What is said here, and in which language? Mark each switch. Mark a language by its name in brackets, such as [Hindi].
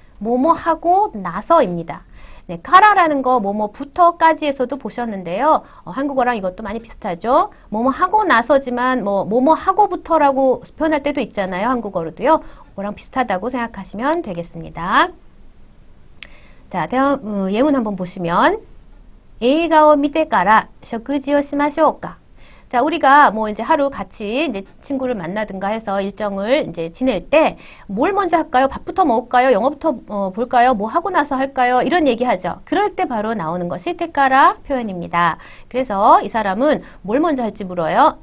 [Korean] 뭐뭐 하고 나서입니다. 네, 카라라는 거 뭐뭐부터까지에서도 보셨는데요. 한국어랑 이것도 많이 비슷하죠. 뭐뭐 하고 나서지만 뭐뭐 하고부터라고 표현할 때도 있잖아요. 한국어로도요. 그거랑 비슷하다고 생각하시면 되겠습니다. 자, 다음 예문 한번 보시면 [Japanese] 映画を見てから食事をしましょうか? [Korean] 자, 우리가 뭐 이제 하루 같이 이제 친구를 만나든가 해서 일정을 이제 지낼 때 뭘 먼저 할까요? 밥부터 먹을까요? 영어부터 볼까요? 뭐 하고 나서 할까요? 이런 얘기 하죠. 그럴 때 바로 나오는 것이 테까라 표현입니다. 그래서 이 사람은 뭘 먼저 할지 물어요.